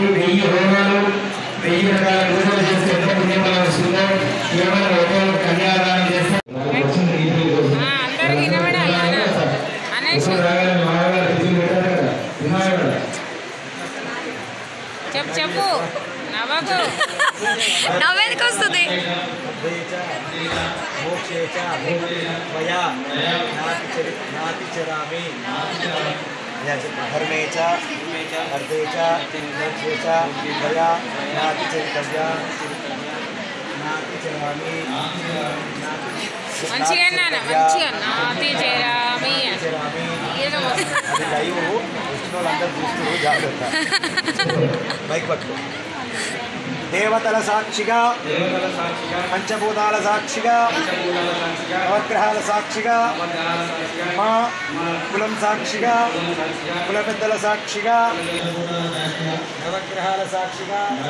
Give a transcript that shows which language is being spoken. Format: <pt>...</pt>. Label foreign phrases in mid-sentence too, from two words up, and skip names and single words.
<te>1000 హోమాలు 1000 రకాల పూజలు చేస్తే ఎంత పుణ్యం వస్తుందో కేవలం ఒకే ఒక కన్యాదానం చేస్తే చెప్పు నవ్వకు నవ్వేందుకు వస్తుంది</te> <sa>धर्मे च अर्थे च मोक्षे च मया नाति चरितव्या नाति चरामि</sa> <te>మంచిగా మంచిగా</te> <sa>नाति चरामि</sa> <te>అది లైవ్ వచ్చిన వాళ్ళందరూ చూస్తున్నారు జాగ్రత్త బైక్ పట్టుకో దేవతల సాక్షిగా పంచభూతాల సాక్షిగా నవగ్రహాల సాక్షిగా మా కులం సాక్షిగా కుల పెద్దల సాక్షిగా నవగ్రహాల సాక్షిగా</te>